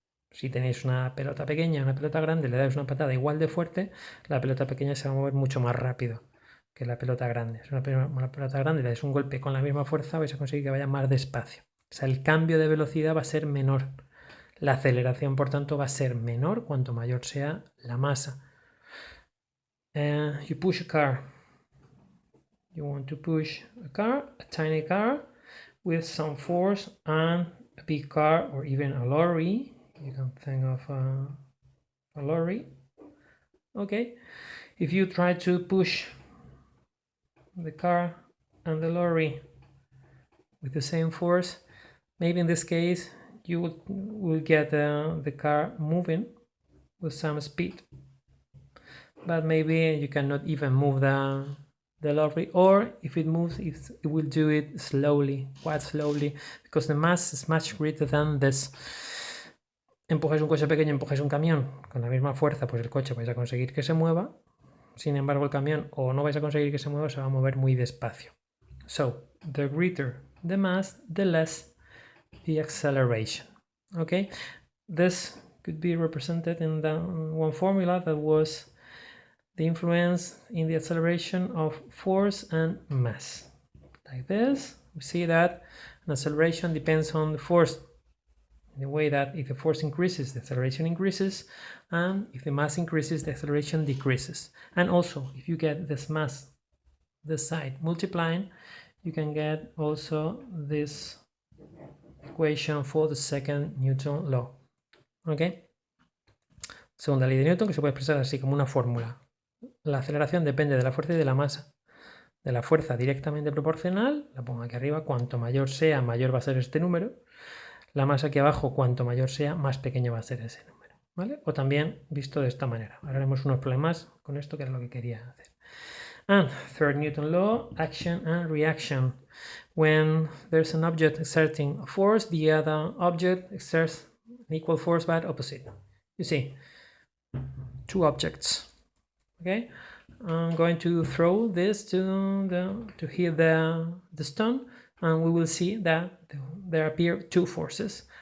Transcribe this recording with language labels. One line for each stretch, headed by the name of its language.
Spanish: Si tenéis una pelota pequeña y una pelota grande, le dais una patada igual de fuerte, la pelota pequeña se va a mover mucho más rápido que la pelota grande. Si una pelota grande le dais un golpe con la misma fuerza, vais a conseguir que vaya más despacio. O sea, el cambio de velocidad va a ser menor. La aceleración, por tanto, va a ser menor cuanto mayor sea la masa.
English: You push a car. You want to push a car, a tiny car, with some force, and a big car or even a lorry. You can think of a lorry. Okay. If you try to push the car and the lorry with the same force, maybe in this case you will get the car moving with some speed, but maybe you cannot even move the lorry, or if it moves, it will do it slowly, quite slowly, because the mass is much greater than this.
Spanish: Empujáis un coche pequeño, empujáis un camión con la misma fuerza, pues el coche vais a conseguir que se mueva. Sin embargo, el camión o no vais a conseguir que se mueva, se va a mover muy despacio.
English: So, the greater the mass, the less the acceleration. Okay, this could be represented in the one formula that was the influence in the acceleration of force and mass. Like this, we see that an acceleration depends on the force, in the way that if the force increases, the acceleration increases, and if the mass increases, the acceleration decreases. And also, if you get this mass, this side multiplying, you can get also this equation for the second Newton law. ¿Ok?
Spanish: Segunda ley de Newton, que se puede expresar así como una fórmula. La aceleración depende de la fuerza y de la masa. De la fuerza directamente proporcional, la pongo aquí arriba, cuanto mayor sea, mayor va a ser este número. La masa aquí abajo, cuanto mayor sea, más pequeño va a ser ese número. ¿Vale? O también visto de esta manera. Ahora haremos unos problemas con esto, que era lo que quería hacer.
English: And third Newton law, action and reaction. When there's an object exerting a force, the other object exerts an equal force but opposite. You see, two objects. Okay, I'm going to throw this to hit the stone, and we will see that there appear two forces.